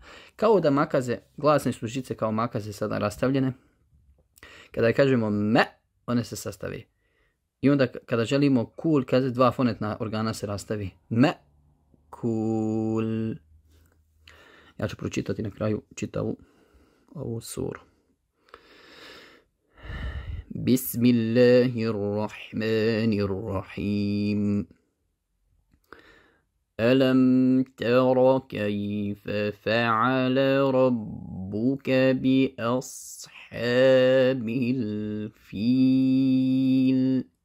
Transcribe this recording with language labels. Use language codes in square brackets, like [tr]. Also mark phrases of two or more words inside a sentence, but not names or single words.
[bs] Kao da makaze, glasne su žice kao makaze sada rastavljene. Kada kažemo one se sastavi. I onda kada želimo kul, kazati 2 fonetna organa se rastavi. Kul. Ja ću pročitati na kraju čitavu ovu suru. [ar] بسم الله الرحمن الرحيم. ألم تر كيف فعل ربك بأصحاب الفيل.